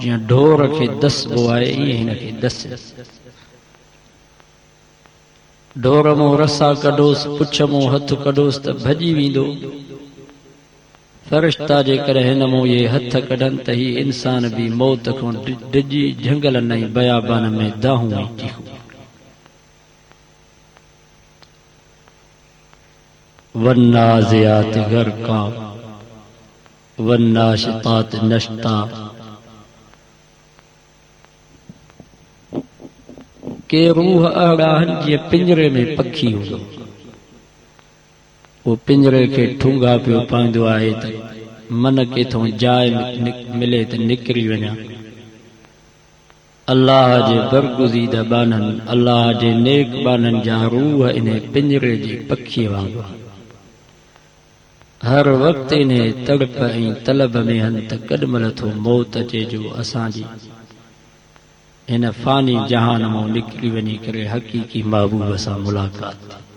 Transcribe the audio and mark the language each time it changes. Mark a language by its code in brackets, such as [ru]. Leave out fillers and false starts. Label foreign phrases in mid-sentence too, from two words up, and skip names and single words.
[sd] जीअं ढोर खे दसबो आहे ईअं हिन खे दसे। ढोर मां रसा कढोसि, पुछ मां हथ कढोसि त भॼी वेंदो। फ़रिश्ता जेकॾहिं हिन मां इहे हथ कढनि त ही इंसान बि मौत खां डिॼी झंगलनि ऐं बयाबान में दाहूं ऐं चीखूं। [ar] والنازعات غرقا والناشطات نشطا. [sd] के रूह अहिड़ा आहिनि जीअं पिंजरे में पखी हूंदो, वो पिंजरे खे ठूंगा पियो पाईंदो आहे त मन केथों जाइ मिले त निकिरी वञा। अल्लाह जे बरगुज़ीदा बाननि, अल्लाह जे नेक बाननि जा रूह इन पिंजरे जे पखीअ वांगुरु हर वक़्तु इन तड़प ऐं तलब में हन त केॾीमहिल थो मौत अचे जो असांजी हिन फ़ानी जहान मां निकिरी वञी करे हक़ीक़ी महबूब सां मुलाक़ात।